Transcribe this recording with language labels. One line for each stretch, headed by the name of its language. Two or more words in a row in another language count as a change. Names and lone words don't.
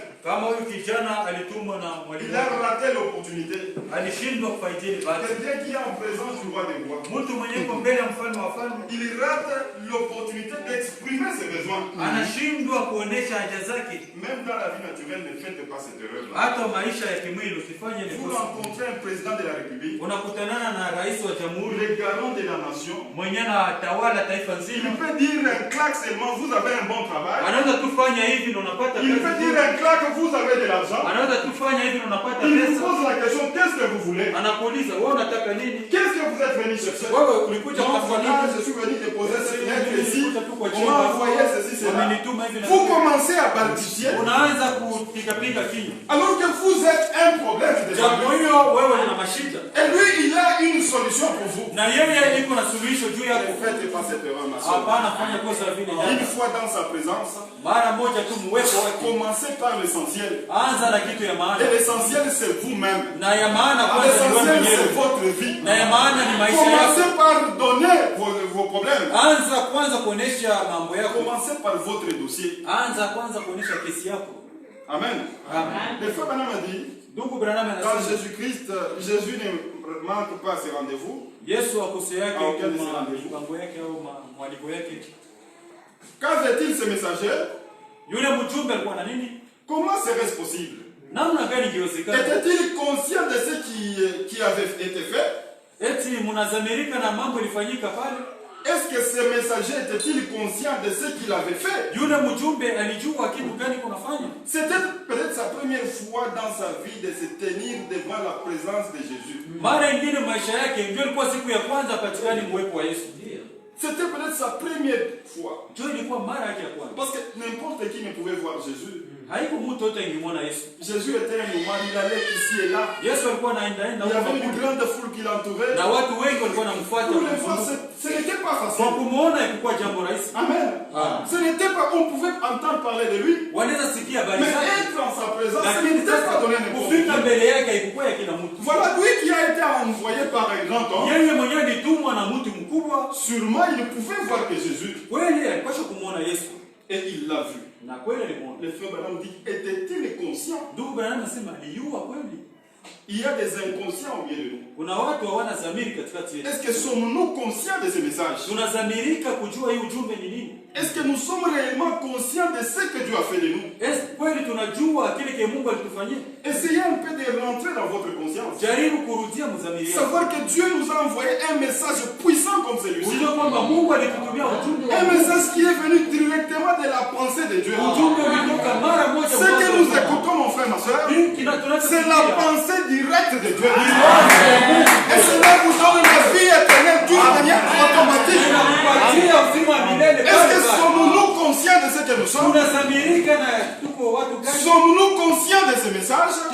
Swahili: Kama huyu kijana alitumwa na
French: il
Swahili: mwalimu,
French: a raté l'opportunité.
Swahili: alishindwa kufaidia ile bahati.
French: Quelqu'un qui est en présence du roi des rois,
Swahili: Mtu mwenye yuko mbele ya mfalme wa wafalme
French: il rate l'opportunité d'exprimer ses besoins.
Swahili: anashindwa kuonesha haja zake.
French: Même dans la vie naturelle, ne faites pas cette erreur-là.
Swahili: Hata maisha ya kimwili usifanye ile
French: Vous
Swahili: kosa.
French: rencontrez un président de la République,
Swahili: Unakutanana na rais wa jamhuri
French: le garant de la nation.
Swahili: mwenye anatawala taifa
French: Il
Swahili: nzima,
French: peut dire un claque seulement, vous avez un bon travail.
Swahili: anaweza tufanya hivi na unapata
French: Il peut
Swahili: pesa.
French: dire un claque, vous avez de l'argent.
Swahili: Anaweza tufanya hivi na unapata
French: Il vous
Swahili: pesa.
French: pose la question, qu'est-ce que vous voulez?
Swahili: Anakuuliza wewe unataka nini?
French: Qu'est-ce que vous êtes venu chercher?
Swahili: Wewe ulikuja
French: Donc
Swahili: kutafuta
French: voilà,
Swahili: nini?
French: je suis venu déposer cette lettre ici.
Swahili: Ulikuja tu kwa
French: On m'a envoyé ceci, cela.
Swahili: Wamenituma hivi na
French: Vous commencez à balbutier.
Swahili: unaanza kupiga kinywa.
French: Alors que vous êtes un problème devant
Swahili: Jambo
French: lui.
Swahili: hiyo wewe una mashida.
French: Et lui, il a une solution pour vous.
Swahili: Na yeye iko na suluhisho juu
French: Ne
Swahili: yako.
French: faites pas cette erreur, ma soeur.
Swahili: Hapana, fanya kosa vile
French: Une
Swahili: jana.
French: fois dans sa présence,
Swahili: Mara moja tu muwepo wake.
French: commencez par l'essentiel.
Swahili: Anza na kitu ya maana.
French: Et l'essentiel, c'est vous-même.
Swahili: Na ya maana kwanza ni wewe
French: L'essentiel, c'est
Swahili: mwenyewe.
French: votre vie.
Swahili: Na ya maana ni maisha yako.
French: Commencez par donner vos problèmes.
Swahili: Anza kwanza kuonesha mambo yako.
French: Commencez par votre dossier.
Swahili: Anza kwanza kuonesha kesi yako. Amen. Amen.
French: Le frère Branham a dit,
Swahili: Ndugu Branham
French: quand
Swahili: anasema
French: Jésus-Christ, Jésus ne manque pas ses rendez-vous.
Swahili: Yesu akose yake
French: Ah, aucun de ces
Swahili: kwa
French: rendez-vous.
Swahili: mipango yake au mwaliko yake.
French: Qu'avait-il ce messager?
Swahili: Yule mjumbe alikuwa na nini?
French: Comment serait-ce possible?
Swahili: Namna gani ingewezekana?
French: Était-il conscient de ce qui avait été fait?
Swahili: Eti mnazamirika na mambo ilifanyika pale?
French: Est-ce que ce messager était-il conscient de ce qu'il avait fait?
Swahili: Yule mjumbe alijua kitu gani kunafanya?
French: C'était peut-être sa première fois dans sa vie de se tenir devant la présence de Jésus.
Swahili: Mara ingine maisha yake ndio ilikuwa siku ya kwanza patikani mwepo wa Yesu.
French: C'était peut-être sa première fois.
Swahili: Ndio ilikuwa mara yake ya kwanza.
French: Parce que n'importe qui ne pouvait voir Jésus.
Swahili: Haiko mtu yote ingemwona Yesu.
French: Jésus était un moment, il allait ici et là.
Swahili: Yesu alikuwa anaenda
French: Il y avait une grande foule qui l'entourait.
Swahili: na watu wengi walikuwa wanamfuata.
French: Pour les fois, ce n'était pas
Swahili: Kwa
French: facile.
Swahili: kumuona ilikuwa jambo rahisi. Amen. Ah.
French: Ce n'était pas, on pouvait entendre parler de lui.
Swahili: Wanaweza sikia habari
French: Mais
Swahili: zake.
French: être en sa présence, il
Swahili: Lakini
French: n'était pas
Swahili: sasa
French: donné à n'importe
Swahili: kufika
French: qui.
Swahili: mbele yake haikukuwa ya kila mtu.
French: Voilà lui qui a été envoyé par un grand homme.
Swahili: Yeye mwenyewe alitumwa na mtu mkubwa.
French: Sûrement, il pouvait voir que Jésus,
Swahili: Kweli alipaswa kumwona Yesu.
French: et il l'a vu.
Swahili: Na kweli alimwona.
French: Le frère Branham dit, était-il conscient?
Swahili: Ndugu Branham anasema aliyua kweli.
French: Il y a des inconscients au milieu de nous.
Swahili: Kuna watu hawana dhamiri katikati yetu.
French: Est-ce que sommes-nous conscients de ces messages?
Swahili: Tunadhamirika kujua hii ujumbe ni nini?
French: Est-ce que nous sommes réellement conscients de ce que Dieu a fait de nous?
Swahili: Kweli tunajua kile kile Mungu alitufanyia?
French: Essayez un peu de rentrer dans votre conscience.
Swahili: Jaribu kurudia mdhamiri yako.
French: Savoir que Dieu nous a envoyé un message puissant comme celui-ci.
Swahili: Unajua kwamba Mungu alitutumia ujumbe.
French: Un message qui est venu directement de la pensée de Dieu.
Swahili: Ujumbe ulitoka mara moja.
French: Ce que nous écoutons, mon frère, ma soeur, c'est la pensée directe de Dieu. Et cela vous donne la vie éternelle d'une manière automatique. Est-ce que sommes-nous conscients de ce que nous sommes? Sommes-nous conscients de ce message?